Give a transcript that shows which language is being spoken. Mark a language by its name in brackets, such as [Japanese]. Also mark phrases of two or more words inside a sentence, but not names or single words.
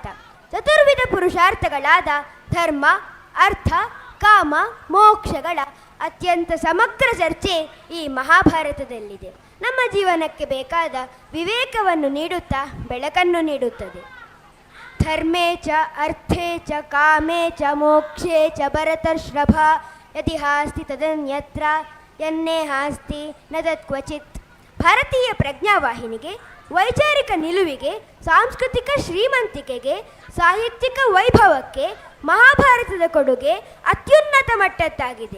[Kannada] ಚತುರ್ವಿಧ ಪುರುಷಾರ್ಥಗಳಾದ ಧರ್ಮ, ಅರ್ಥ, ಕಾಮ, ಮೋಕ್ಷಗಳ ಅತ್ಯಂತ ಸಮಗ್ರ ಚರ್ಚೆ ಈ ಮಹಾಭಾರತದಲ್ಲಿದೆ. ನಮ್ಮ ಜೀವನಕ್ಕೆ ಬೇಕಾದ ವಿವೇಕವನ್ನು ನೀಡುತ್ತಾ ಬೆಳಕನ್ನು ನೀಡುತ್ತದೆ. [Sanskrit] ಧರ್ಮೇ ಚ ಅರ್ಥೇ ಚ ಕಾಮೇ ಚ ಮೋಕ್ಷೇ ಚ ಭರತರ್ಷಭ ಯದಿ ಹಾಸ್ತಿ ತದನ್ಯತ್ರ ಯನ್ನೇ ಹಾಸ್ತಿ ನ ತತ್ಕ್ವಚಿತ್. [Kannada] ಭಾರತೀಯ ಪ್ರಜ್ಞಾವಾಹಿನಿಗೆ, ವೈಚಾರಿಕ ನಿಲುವಿಗೆ, ಸಾಂಸ್ಕೃತಿಕ ಶ್ರೀಮಂತಿಕೆಗೆ, ಸಾಹಿತ್ಯಿಕ ವೈಭವಕ್ಕೆ ಮಹಾಭಾರತದ ಕೊಡುಗೆ ಅತ್ಯುನ್ನತ ಮಟ್ಟದ್ದಾಗಿದೆ.